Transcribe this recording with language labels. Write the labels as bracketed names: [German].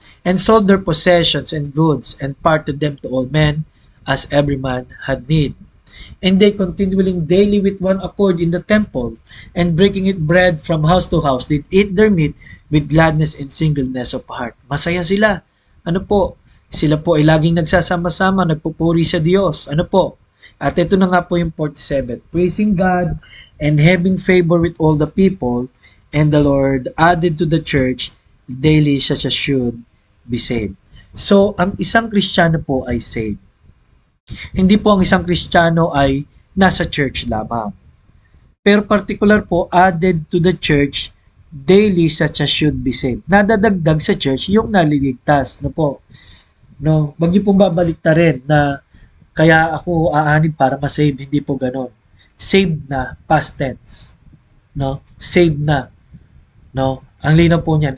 [English] And sold their possessions and goods and parted them to all men as every man had need. And they continually daily with one accord in the temple, and breaking it bread from house to house, did eat their meat with gladness and singleness of heart. [Filipino] Masaya sila. Ano po? Sila po ay laging nagsasama-sama, nagpupuri sa Diyos. Ano po? At ito na nga po yung 47. [English] Praising God and having favor with all the people, and the Lord added to the church daily such as should be saved. [Filipino] So, ang isang Kristiyano po ay saved. Hindi po ang isang Kristiyano ay nasa church lamang. Pero [English] particular po, added to the church daily such as should be saved. [Filipino] Nadadagdag sa church yung naliligtas. No po? No, wag niyo pong babalik rin na kaya ako aanib para ma-save. Hindi po ganon. Saved na, past tense. No? Saved na. No? Ang linaw po niyan.